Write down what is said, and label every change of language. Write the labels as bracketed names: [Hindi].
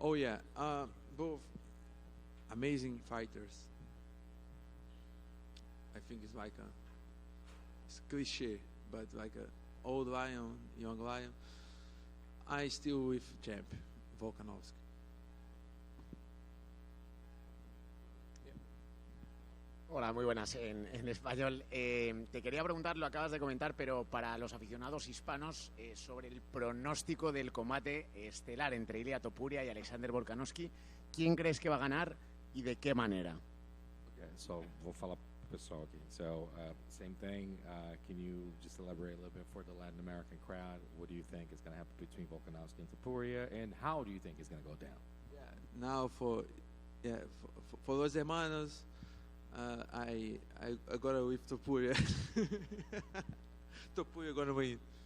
[English] Oh yeah, both amazing fighters. I think it's like it's cliche, but like a old lion, young lion. I still with champ Volkanovski. [Spanish] Hola, muy buenas en español. Te quería preguntar, lo acabas de comentar, pero para los aficionados hispanos, sobre el pronóstico del combate estelar entre Ilia Topuria y Alexander Volkanovski, ¿quién crees que va a ganar y de qué manera? [English] Okay, so [Portuguese] vou falar pro pessoal aqui. [English] So, same thing. Can you just elaborate a little bit for the Latin American crowd? What do you think is going to happen between Volkanovski and Topuria, and how do you think it's going to go down? Yeah, now for [Spanish] los hermanos. [English] I got it with Topuria. Topuria gonna win.